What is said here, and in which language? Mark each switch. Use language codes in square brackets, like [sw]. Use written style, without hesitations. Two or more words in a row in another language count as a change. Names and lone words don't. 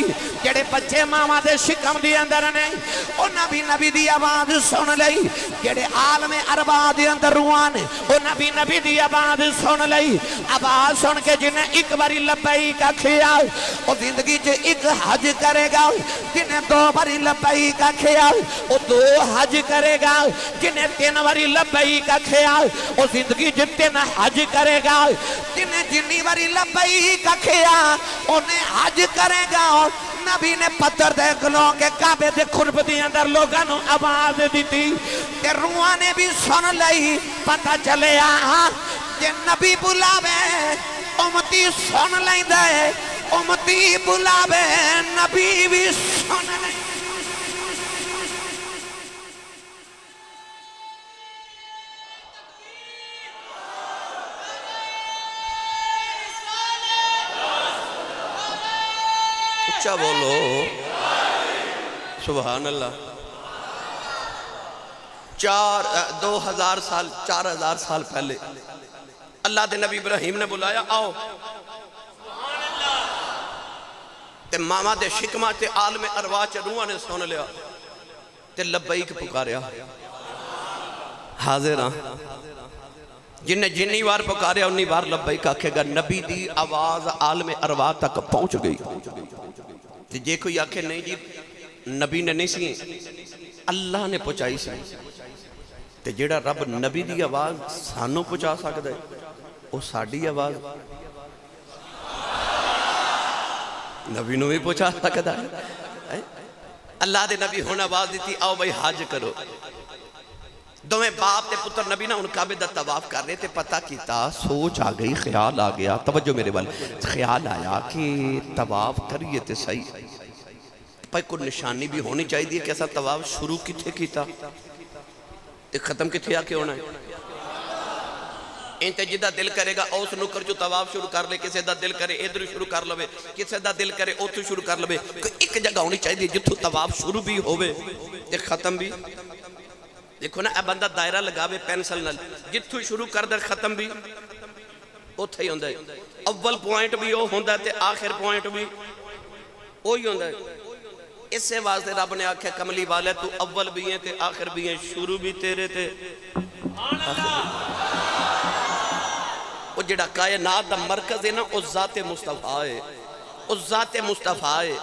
[pa] جڑے بچے ماما دے شکم دی اندر نے او نبی دی آواز سن لئی. جڑے عالم ارواح دے اندر روحاں نے او نبی دی آواز سن لئی. آواز سن کے جنہیں ایک باری لبیک آکھیا او زندگی چ ایک حج کرے گا. جنہیں دو باری لبیک آکھیا او دو حج کرے گا. جنہیں تین باری لبیک آکھیا او زندگی چ تین حج کرے گا. جنہیں جنی باری لبیک آکھیا انہیں حج کرے گا. نبی نے پتھر دے گلوں کے کعبے دے قرب دی اندر لوگاں نو آواز دیتی تے روحاں نے بھی سن لئی. پتہ چلے کہ نبی بلاوے امتی سن لیندا ہے, امتی بلاوے نبی بھی سن لیندا. اچھا بولو [ar] سبحان اللہ. [pa] 2000 سال 4000 سال پہلے اللہ دے نبی ابراہیم نے بلایا آؤ. تے ماما دے شکمہ تے عالم ارواح چ روحاں نے سن لیا تے لبیک پکاریا. حاضر ہاں, جنہیں جنی بار پکاریا انی بار لبیک آکھے گا. نبی دی آواز عالم ارواح تک پہنچ گئی. جے کوئی آکھے نہیں جی نبی نے نہیں سی, اللہ نے پہنچائی سی. تے جیڑا رب نبی دی آواز سانوں پہنچا سکتا ہے وہ ساڑی آواز نبی نو بھی پہنچا سکتا ہے. اللہ دے نبی ہونا آواز دیتی آؤ بھائی حج کرو. دویں باپ تے پتر نبی نہ ان کعبے دا طواف کر رہے تے پتہ کیتا, سوچ آ گئی, خیال آ گیا. توجہ میرے والے, خیال آیا کہ طواف کریے تے صحیح پر کوئی نشانی بھی ہونی چاہیے کہ ایسا طواف شروع کتھے کیتا تے ختم کتھے آ کے ہونا ہے. انتے جدہ دل کرے گا اس نکر جو طواف شروع کر لے, کسے دا دل کرے ادھر شروع کر لوے, کسے دا دل کرے اتھو شروع کر لوے. ایک جگہ ہونی چاہیے جتھو طواف شروع بھی ہوئے تے ختم بھی. دیکھو نا اے بندہ دائرہ لگاوے پینسل نال, جتھو شروع کر در ختم بھی اتھے ہی ہوندہ ہے. اول پوائنٹ بھی وہ ہوندہ ہے تے آخر پوائنٹ بھی وہی ہوندہ ہے. اس سے واسطے رب نے آکھے کملی والے تو اول بھی ہیں تے آخر بھی ہیں, شروع بھی تیرے تے وہ جڑا کائنات دا مرکز ہے نا اس ذات مصطفیٰ ہے, اس ذات مصطفیٰ ہے.